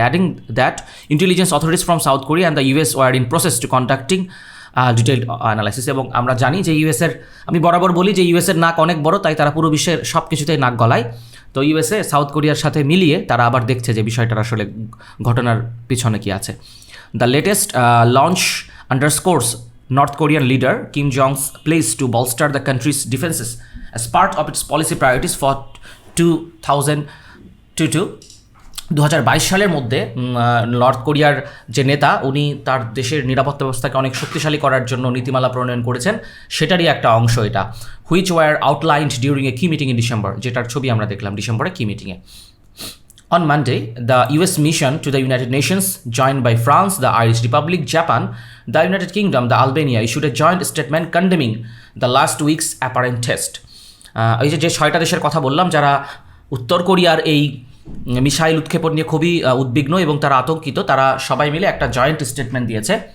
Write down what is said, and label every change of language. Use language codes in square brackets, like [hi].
[en] Adding that intelligence authorities from South Korea and the US were in process to conducting detailed analysis. [bn] এবং আমরা জানি যে আমি বরাবর বলি যে ইউএসের নাক অনেক বড়, তাই তারা পুরো বিশ্বের সব কিছুতেই নাক গলায়। তো ইউএসএ সাউথ কোরিয়ার সাথে মিলিয়ে তারা আবার দেখছে যে বিষয়টার আসলে ঘটনার পিছনে কি আছে। [en] the latest launch underscores North Korean leader Kim Jong's pledge to bolster the country's defenses as part of its policy priorities for 2022 [bn] 2022 সালের মধ্যে নর্থ কোরিয়ার যে নেতা উনি তার দেশের নিরাপত্তা ব্যবস্থাকে অনেক শক্তিশালী করার জন্য নীতিমালা প্রণয়ন করেছেন, সেটারই একটা অংশ এটা, [en] which were outlined during a key meeting in December, [bn] যেটার ছবি আমরা দেখলাম ডিসেম্বরে কি মিটিংয়ে। [en] On Monday, the US mission to the United Nations, joined by France, the Irish Republic, Japan, the United Kingdom, the Albania, issued a joint statement condemning the last week's apparent test. [bn] এই যে 6টা দেশের কথা বললাম যারা উত্তর কোরিয়ার এই মিসাইল উৎক্ষেপণ নিয়ে খুবই উদ্বিগ্ন এবং তারা আতঙ্কিত, তারা সবাই মিলে একটা জয়েন্ট স্টেটমেন্ট দিয়েছে।